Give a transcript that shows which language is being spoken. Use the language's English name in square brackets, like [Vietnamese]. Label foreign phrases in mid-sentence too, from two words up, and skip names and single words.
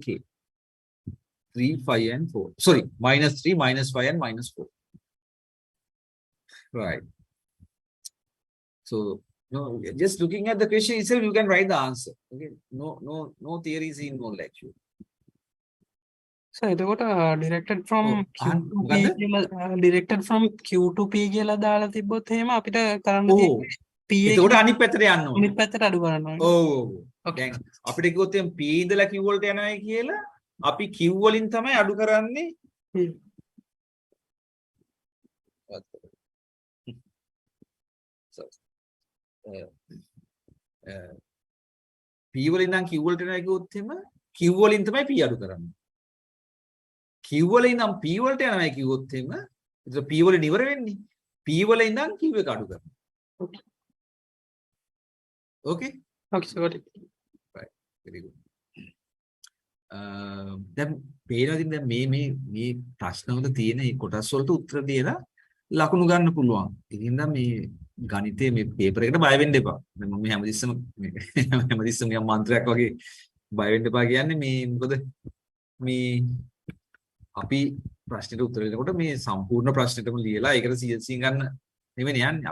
[English] 3, 5, and 4. Sorry, -3, -5, and -4. Right. So, no, just looking at the question itself, you can write the answer. Okay. No theories involved actually. So එතකොට directed from [Sinhala] ඔව් [English] Q [Sinhala] අහන්න [English] to P [Sinhala] මොකද්ද කියලා [English] directed from Q to P [Sinhala] කියලා දාලා තිබ්බොත් එහෙම අපිට කරන්න ඔව් තියෙන්නේ P එතකොට එකෙන් අනිත් පැත්තට යන්න ඕනේ අනිත් පැත්තට අඩු කරන්න ඕනේ. ඔව් [English] Okay. [Sinhala] දැන් අපිට කිව්වොත් එම් P ඉඳලා Q වලට යනවායි කියලා අපි Q වලින් තමයි අඩු කරන්නේ Hmm. So, P වලින් නම් Q වලට යනවා කිව්වොත් එහෙම Q වලින් තමයි P අඩු කරන්නේ Q වලින් නම් P වලට යනවා කිව්වොත් එහෙම ඒක P වලින් ඉවර වෙන්නේ P වලින් ඉඳන් Q එක අඩු කරනවා [English] Okay. okay Okay, so got it. right very good [Sinhala] දැන් පේනවාද දැන් මේ ප්‍රශ්න වල තියෙන මේ කොටස් වලට උත්තර දීලා ලකුණු ගන්න පුළුවන්. ඉතින් නම් මේ ගණිතයේ මේ පේපර් එකට බය වෙන්න එපා. දැන් මම හැමතිස්සම යම් මන්ත්‍රයක් වගේ බය වෙන්න එපා කියන්නේ මේ මොකද මේ අපි ප්‍රශ්නෙට උත්තර දෙනකොට මේ සම්පූර්ණ ප්‍රශ්නෙටම ලියලා ඒකට 100 ගන්න නෙවෙයි යන්නේ.